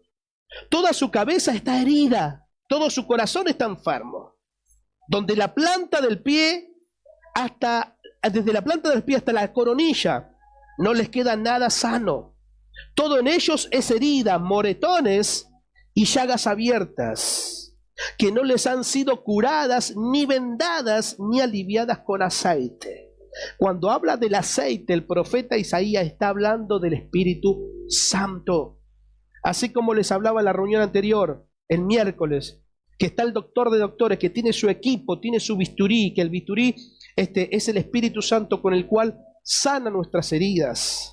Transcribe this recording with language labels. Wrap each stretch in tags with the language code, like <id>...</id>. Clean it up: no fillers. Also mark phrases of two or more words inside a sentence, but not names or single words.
<es>Toda su cabeza está herida, todo su corazón está enfermo. Donde la planta del pie desde la planta del pie hasta la coronilla, no les queda nada sano. Todo en ellos es herida, moretones y llagas abiertas, que no les han sido curadas, ni vendadas, ni aliviadas con aceite. Cuando habla del aceite, el profeta Isaías está hablando del Espíritu Santo. Así como les hablaba en la reunión anterior, el miércoles, que está el doctor de doctores, que tiene su equipo, tiene su bisturí, que el bisturí es el Espíritu Santo con el cual sana nuestras heridas.</es>